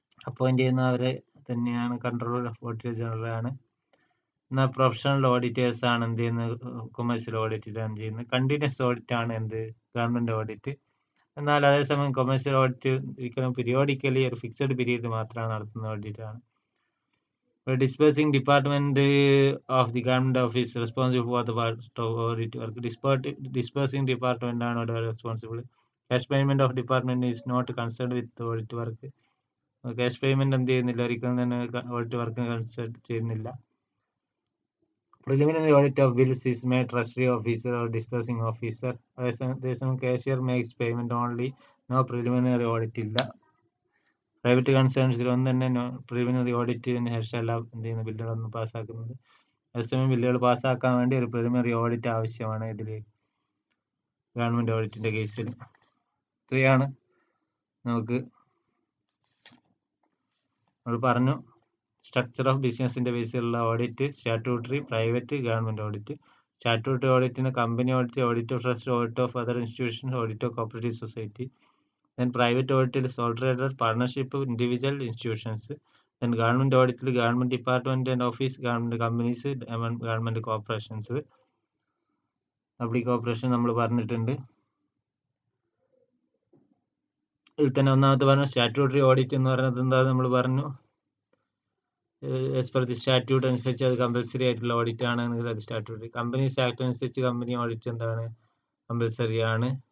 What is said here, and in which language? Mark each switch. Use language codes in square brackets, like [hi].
[ml] Appoint ചെയ്യുന്നവരെ തന്നെയാണ് controller of auditor general ആണ്. എന്നാൽ പ്രൊഫഷണൽ ഓഡിറ്റേഴ്സ് ആണ് എന്ത് ചെയ്യുന്നത്, കൊമേഴ്സ്യൽ ഓഡിറ്റ് ആണ് ചെയ്യുന്നത്. കണ്ടിന്യൂസ് ഓഡിറ്റ് ആണ് എന്ത്, ഗവൺമെന്റ് ഓഡിറ്റ്. എന്നാൽ അതേസമയം കൊമേഴ്സ്യൽ ഓഡിറ്റ് ഒരിക്കലും പീരിയോഡിക്കലി ഒരു ഫിക്സഡ് പീരീഡ് മാത്രമാണ് നടത്തുന്ന ഓഡിറ്റ് ആണ്. [en] A dispersing department of the government office responsible for the audit work. Dispersing department [ml] ആണ് ഇവിടെ [en] responsible. Cash payment of department is not concerned with audit work. [ml] Cash payment എന്ത് ചെയ്യുന്നില്ല, ഒരിക്കലും തന്നെ audit work കൺസേൺ ചെയ്യുന്നില്ല. [en] Preliminary audit of bills is made treasury officer or dispersing officer. അതേസമയം cashier makes payment only. No preliminary audit ഇല്ല. [ml] Private കൺസേൺസിൽ ഒന്നും തന്നെ preliminary ഓഡിറ്റിന് ശേഷമല്ല എന്ത് ചെയ്യുന്ന ബില്ലുകളൊന്നും പാസ്സാക്കുന്നത്. അതേസമയം ബില്ലുകൾ പാസ്സാക്കാൻ വേണ്ടി ഒരു പ്രിലിമിനറി ഓഡിറ്റ് ആവശ്യമാണ് ഇതിൽ ഗവൺമെന്റ് ഓഡിറ്റിന്റെ കേസിൽ. ഇത്രയാണ് നമുക്ക് നമ്മൾ പറഞ്ഞു. സ്ട്രക്ചർ ഓഫ് ബിസിനസിന്റെ ബേസിലുള്ള audit, statutory, private, government audit. Statutory ഓഡിറ്റിന് company audit, audit of trust, audit of other institutions, audit of cooperative society. [en] Then private audit, sole trader, partnership, individual institutions. Then government audit, government department and office, government companies, government corporations. [ml] Public corporation നമ്മൾ പറഞ്ഞിട്ടുണ്ട്. ഇതിൽ തന്നെ ഒന്നാമത്തെ പറഞ്ഞു statutory audit എന്ന് പറയുന്നത് എന്താ നമ്മൾ പറഞ്ഞു. ആസ് പെർ ദി സ്റ്റാറ്റ്യൂട്ട് അനുസരിച്ച് അത് കമ്പൽസറി ആയിട്ടുള്ള ഓഡിറ്റ് ആണ്. അത് സ്റ്റാറ്റ്യൂട്ടറി. കമ്പനീസ് ആക്ട് അനുസരിച്ച് കമ്പനി ഓഡിറ്റ് എന്താണ്, കമ്പൽസറി ആണ്.